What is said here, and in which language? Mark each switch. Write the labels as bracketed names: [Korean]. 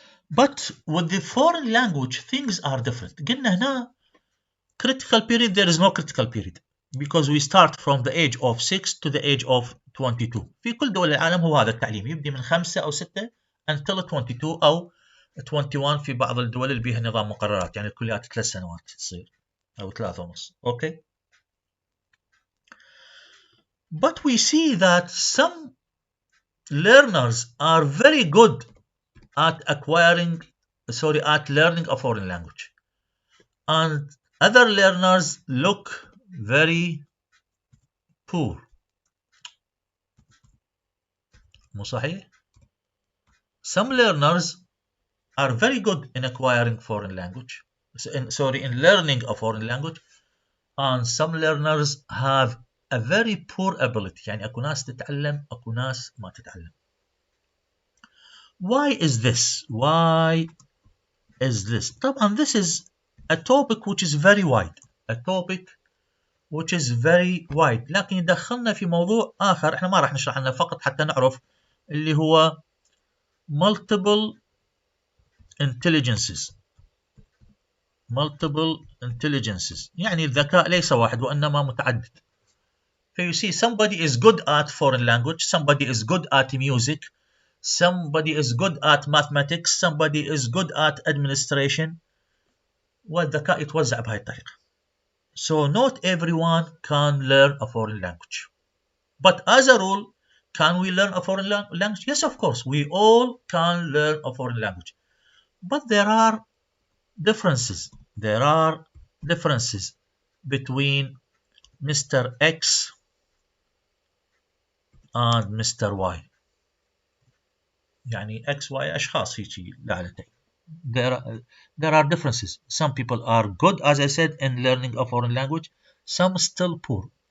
[English] But with the foreign language, things are different. [Arabic] قلنا هنا [English] critical period, there is no critical period because we start from the age of 6 to the age of 22. [Arabic] في كل دول العالم هو هذا التعليم، يبدي من 5 أو 6 until 22 أو 21 في بعض الدول اللي بيها نظام مقررات، يعني الكليات 3 سنوات تصير أو 3 ونص. [English] Okay. But we see that some learners are very good at learning a foreign language, and other learners look very poor. [Arabic] مو صحيح؟ [English] Some learners are very good in acquiring foreign language, in learning a foreign language, and some learners have a very poor ability. [Arabic] يعني اكو ناس تتعلم اكو ناس ما تتعلم. [English] Why is this? Why is this? طبعا this is a topic which is very wide. A topic which is very wide. [Arabic] لكن يدخلنا في موضوع آخر احنا ما راح نشرح عنه، فقط حتى نعرف اللي هو multiple intelligences. Multiple intelligences يعني الذكاء ليس واحد وإنما متعدد. [English] So you see, somebody is good at foreign language, somebody is good at music, somebody is good at mathematics, somebody is good at administration. [Arabic] والذكاء يتوزع بهاي الطريقة. [English] So not everyone can learn a foreign language. But as a rule, can we learn a foreign language? Yes, of course, we all can learn a foreign language. But there are differences. There are differences between Mr. X and Mr. Y. [Arabic] يعني X, Y أشخاص هيجي لعنتين. [English] There are differences. Some people are good, as I said, in learning a foreign language. Some still poor.